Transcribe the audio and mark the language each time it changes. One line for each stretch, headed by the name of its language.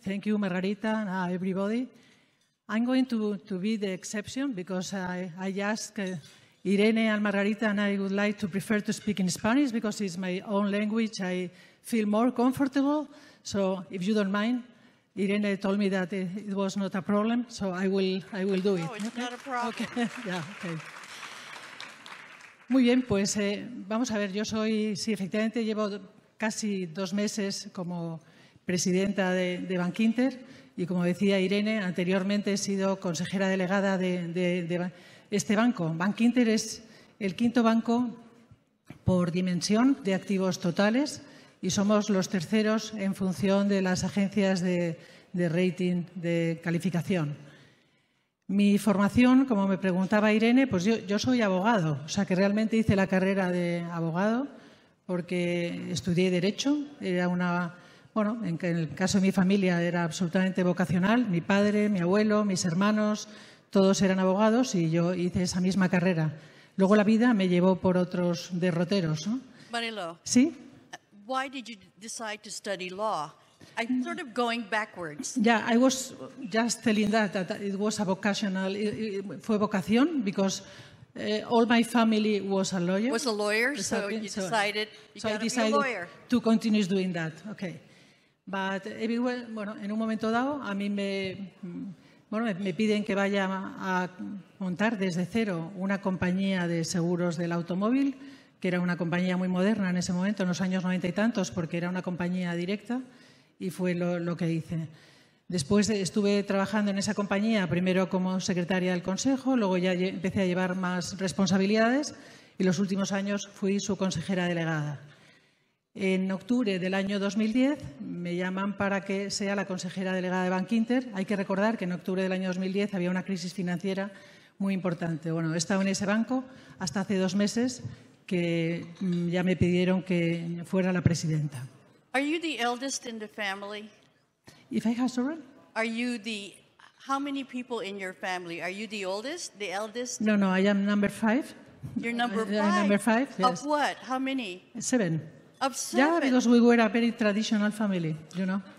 English: Thank you, Margarita, everybody. I'm going to be the exception because I asked Irene and Margarita, and I would like to prefer to speak in Spanish because it's my own language. I feel more comfortable. So, if you don't mind, Irene told me that it was not a problem, so I will do it. No, it's not a problem. Okay. Yeah, okay.
Spanish: Muy bien, pues vamos a ver, yo soy, sí, efectivamente llevo casi 2 meses como presidenta de Bankinter y como decía Irene, anteriormente he sido consejera delegada de este banco. Bankinter es el 5º banco por dimensión de activos totales y somos los 3º en función de las agencias de rating, de calificación. Mi formación, como me preguntaba Irene, pues yo soy abogado, o sea que realmente hice la carrera de abogado porque estudié Derecho, era bueno, en el caso de mi familia era absolutamente vocacional, mi padre, mi abuelo, mis hermanos, todos eran abogados y yo hice esa misma carrera. Luego la vida me llevó por otros derroteros, ¿no? Marilo. ¿Sí?
English: Why did you decide to study law? I'm sort of going backwards. Yeah, I was just telling that it was a vocational,
Spanish: fue vocación,
English: because all my family was a lawyer. Was a lawyer, so Exactly. you decided you got to be a lawyer. To continue doing that. Okay. But everywhere,
Spanish: bueno, en un momento dado, a mí me piden que vaya a montar desde cero una compañía de seguros del automóvil, que era una compañía muy moderna en ese momento, en los años 90 y tantos, porque era una compañía directa. Y fue lo que hice. Después estuve trabajando en esa compañía, primero como secretaria del Consejo, luego ya empecé a llevar más responsabilidades y los últimos años fui su consejera delegada. En octubre del año 2010 me llaman para que sea la consejera delegada de Bankinter. Hay que recordar que en octubre del año 2010 había una crisis financiera muy importante. Bueno, he estado en ese banco hasta hace 2 meses que ya me pidieron que fuera la presidenta.
English: Are you the eldest in the family? If I have children? Are you how many people in your family? Are you the oldest, the eldest? No, I am number 5. You're number 5? Number 5, yes. Of what? How many? 7. Of 7? Yeah, because we were a very traditional family, you know.